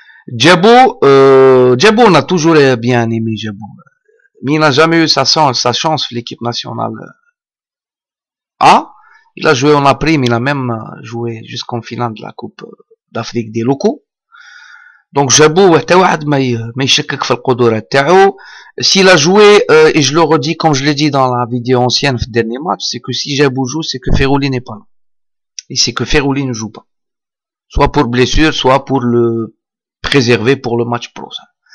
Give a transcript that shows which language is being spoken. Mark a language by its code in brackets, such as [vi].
[fr] Djabo, on a toujours bien aimé Djabo, mais il n'a jamais eu sa chance l'équipe nationale A. Il a joué en April, mais il a même joué jusqu'en finale de la Coupe d'Afrique des locaux. Donc [ar] Djabo حتى واحد ما يشكك في القدرات تاعو. [fr] S'il a joué, et je le redis comme je l'ai dit dans la vidéo ancienne du dernier match, c'est que si Djabo joue, c'est que Ferrouli n'est pas là. Et c'est que Ferrouli ne joue pas. Soit pour blessure, soit pour le préserver pour le match prochain.